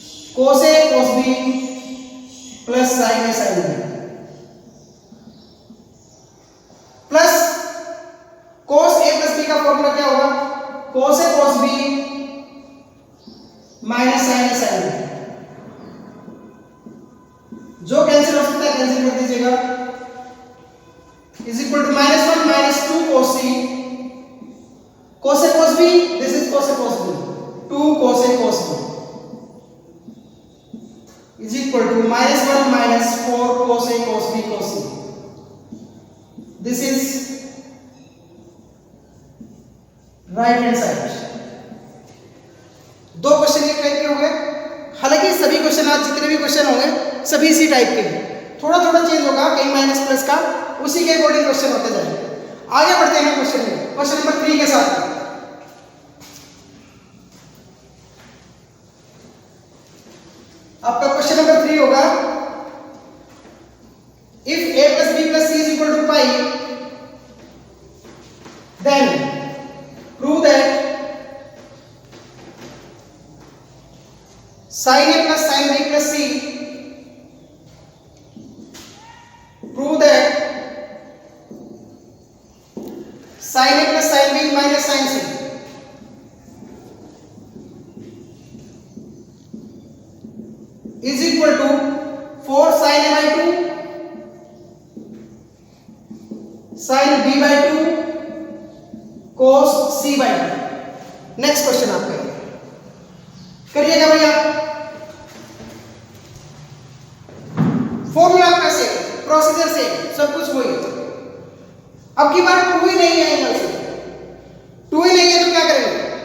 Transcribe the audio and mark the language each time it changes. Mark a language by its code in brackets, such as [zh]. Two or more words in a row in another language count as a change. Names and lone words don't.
[en] cos A cos B plus sin A sin B plus cos A plus B [hi] का फॉर्मूला क्या होगा? [en] cos A cos B minus sin A sin B, [hi] जो कैंसिल हो सकता है कैंसिल कर दीजिएगा, [en] is equal to -1 -2 cos C cos A cos B, this is cos A cos B, 2 cos A cos B is equal to -1 -4 cos A cos B cos C. This is right hand side. [hi] दो क्वेश्चन एक टाइप के होंगे, हालांकि सभी क्वेश्चन आज जितने भी क्वेश्चन होंगे सभी इसी टाइप के हैं, थोड़ा थोड़ा चेंज होगा, कहीं [en] minus plus [hi] का, उसी के अकॉर्डिंग क्वेश्चन होते जाएंगे। आगे बढ़ते हैं क्वेश्चन में, [en] question number [hi] 3 के साथ। आपका [en] question number [hi] 3 होगा, [en] इफ a plus b plus c is equal to pi, then prove that sin a plus sin b plus c, prove that sin a plus sin b minus sin c is equal to 4 sin a by 2 sin b by 2 cos c by 2। next question [hi] आपका करिएगा भैया। फॉर्मूला आपका से, प्रोसीजर से, सब कुछ वही। अब की बार 2 ही नहीं है एंगल से, 2 ही नहीं है तो क्या करेंगे?